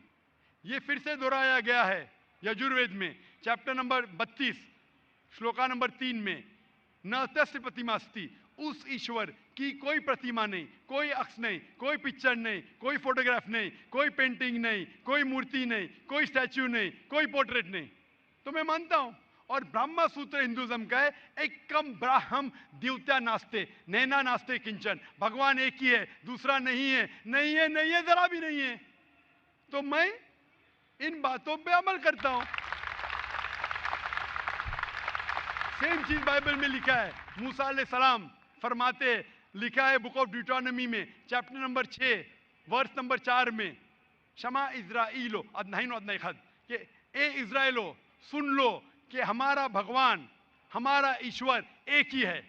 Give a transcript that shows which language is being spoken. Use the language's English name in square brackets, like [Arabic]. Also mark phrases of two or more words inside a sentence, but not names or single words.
[Urdu] یہ پھر سے دہرایا گیا ہے یجوروید میں [English] chapter number [Urdu] 32 شلوکا نمبر 3 میں، [Sanskrit] न तस प्रतिमा अस्ति, [Urdu] اس ایشور کی کوئی پرتیما نہیں، کوئی عکس نہیں، کوئی پکچر نہیں، کوئی فوٹوگراف نہیں، کوئی پینٹنگ نہیں، کوئی مورتی نہیں، کوئی اسٹیچو نہیں، کوئی پورٹریٹ نہیں. تو میں مانتا ہوں. اور برہما سوتر ہندوازم کا ہے، [Sanskrit] एकम् ब्रह्म द्वितीय नास्ते नेना नास्ते किंचन, [Urdu] بھگوان ایک ہی ہے دوسرا نہیں ہے، نہیں ہے، نہیں ہے، ذرا بھی نہیں ہے. تو میں ان باتوں پہ عمل کرتا ہوں. سیم چیز بائبل میں لکھا ہے. موسیٰ [Arabic] علیہ السلام [Urdu] فرماتے, لکھا ہے [English] book of Deuteronomy [Urdu] میں [English] chapter number [Urdu] 6 [English] verse number [Urdu] 4 میں, [Hebrew] שמע ישראל אלוהינו ו אדוני אחד, [Urdu] کہ اے اسرائیلو سن لو کہ ہمارا بھگوان, ہمارا ایشور ایک ہی ہے.